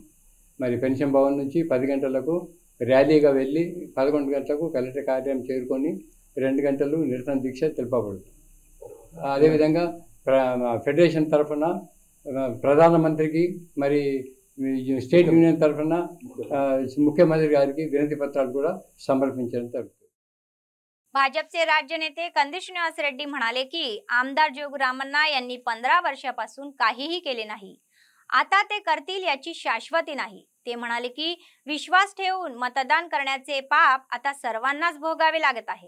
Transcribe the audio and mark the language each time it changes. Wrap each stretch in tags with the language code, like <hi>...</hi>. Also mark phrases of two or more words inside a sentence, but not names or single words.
<te>మరి పెన్షన్ భవన్ నుంచి 10 గంటలకు ర్యాలీగా వెళ్ళి 11 గంటలకు కలెక్టర్ కార్యాలయం చేరుకొని 2 గంటలు నిరసన దీక్ష తెలుపబడుతుంది. అదేవిధంగా ఫెడరేషన్ తరఫున ప్రధానమంత్రికి మరి స్టేట్ యూనియన్ తరఫున मुख्यमंत्री गाరికి వినతి పత్రాలు కూడా సమర్పించడం జరుగుతుంది.</te> <mr>भाजपचे राज्य नेते कंदी श्रीनिवास रेड्डी म्हणाले की आमदार जोगरामन्ना यांनी 15 वर्षापासून काहीही केले नाही. आता ते करतील याची शाश्वती नाही. ते म्हणाले की विश्वास ठेवून मतदान करण्याचे पाप आता सर्वांनाच भोगावे लागत आहे.</mr>